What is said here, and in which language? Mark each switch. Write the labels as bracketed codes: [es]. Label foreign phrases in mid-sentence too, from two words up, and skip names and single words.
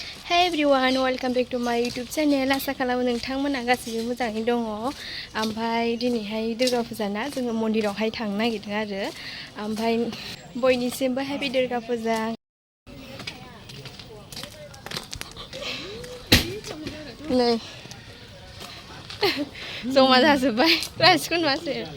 [en] Hey everyone, welcome back to my YouTube channel. [brx] आसा खालामो नोंथांमोना गासिबो मोजाङै दङ। ओमफ्राय दिनैहाय दुर्गा फुजाना जोङो मन्दिरावहाय थांनो नागिरदों आरो। ओमफ्राय बयनिसिमबो हेपि दुर्गा फुजा। नै जमा जाजोब्बाय रासिखौन मासो।